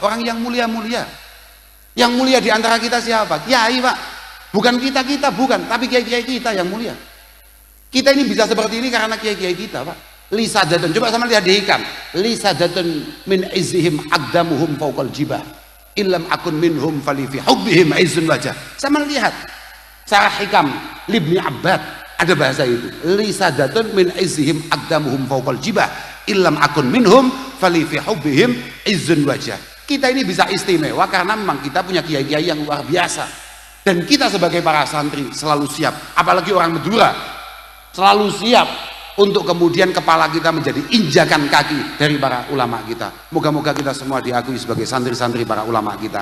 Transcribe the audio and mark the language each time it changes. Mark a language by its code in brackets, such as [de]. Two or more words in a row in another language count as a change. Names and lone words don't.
[id] Orang yang mulia-mulia. Yang mulia di antara kita siapa? Kiai Pak. Bukan kita bukan, tapi kiai-kiai kita yang mulia. Kita ini bisa seperti ini karena kiai-kiai kita Pak. Lisadatun, coba sama lihat di hikam. [ar] لسادات من عزهم أقدامهم فوق الجباه إلم أكن منهم فلي في حبهم عز وجاه. [id] Sama lihat sarah hikam Libni Abbad ada bahasa itu. [ar] لسادات من عزهم أقدامهم فوق الجباه إلم أكن منهم فلي في حبهم عز وجاه. [id] Kita ini bisa istimewa karena memang kita punya kiai-kiai yang luar biasa. Dan kita sebagai para santri selalu siap, apalagi orang Madura selalu siap untuk kemudian kepala kita menjadi injakan kaki dari para ulama kita. Moga-moga kita semua diakui sebagai santri-santri para ulama kita.